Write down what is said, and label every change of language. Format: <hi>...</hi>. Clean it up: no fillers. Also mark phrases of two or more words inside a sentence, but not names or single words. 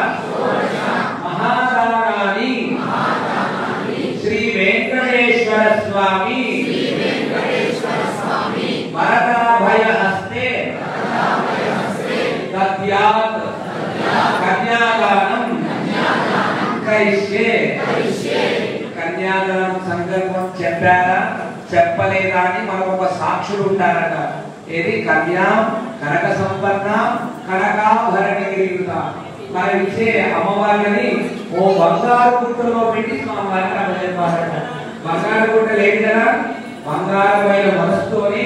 <sa>महादानानि श्री वेंकटेश्वर स्वामी वरदाभय हस्ते दद्यात् कन्यादानं करिष्ये</sa> <te>కన్యాదానం సంకల్పం చెప్పారా చెప్పలేదా అని మనకు ఒక సాక్షులు ఉంటారట ఏది</te> <sa>కన్యా కనక సంపన్న కనకాభరణగిరియుత</sa> <te>మరి ఇచ్చే అమ్మవారిని ఓ బంగారు గుట్టలో పెట్టి స్వామివారికి అప్పచెప్పారట బంగారు గుట్ట లేదు కదా బంగారమైన మనసుతోని</te>